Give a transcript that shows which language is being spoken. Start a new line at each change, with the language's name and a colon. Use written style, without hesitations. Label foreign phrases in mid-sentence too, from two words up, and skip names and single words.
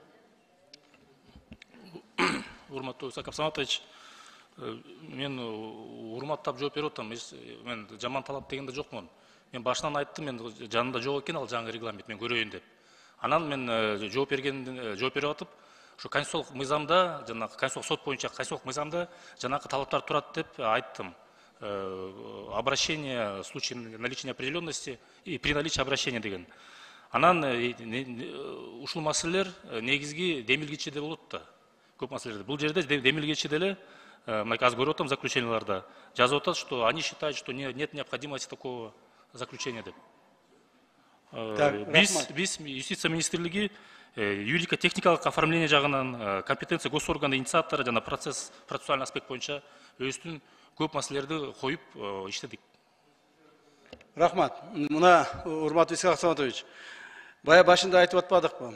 Kyrgyz: Урматтуу Исхак Абсаматович, мен урматтап жооп берип атам. Мен жаман талап дегенде жокмун. Мен башынан айттым, мен жанында жок экен ал жаңы регламент, мен көрөйүн деп. Анан мен жооп берип атып, ошо конституциялык мыйзамда, жанагы конституциялык сот боюнча конституциялык мыйзамда жанагы талаптар турат деп айттым.
Russian: Обращение в случае наличия неопределенности и при наличии обращения деген.
Kyrgyz: Анан ушул маселелер негизги демилгичиде болот да. Көп маселелерде. Бул жерде демилгичиде эле, азыр көрүп атам заключенияларда жазып атат,
Russian: что они считают, что нет необходимости такого заключения деп.
Kyrgyz: Биз юстиция министрлиги юридико-техникалык оформление жагынан
Russian: компетенция госорганы инициатору
Kyrgyz: жана
Russian: процессуальный аспект
Kyrgyz: боюнча өзүнүн көп маселелерди коюп иштедик. Рахмат. Мына урматтуу Исхак Абсаматович, бая башында айтып атпадыкпы?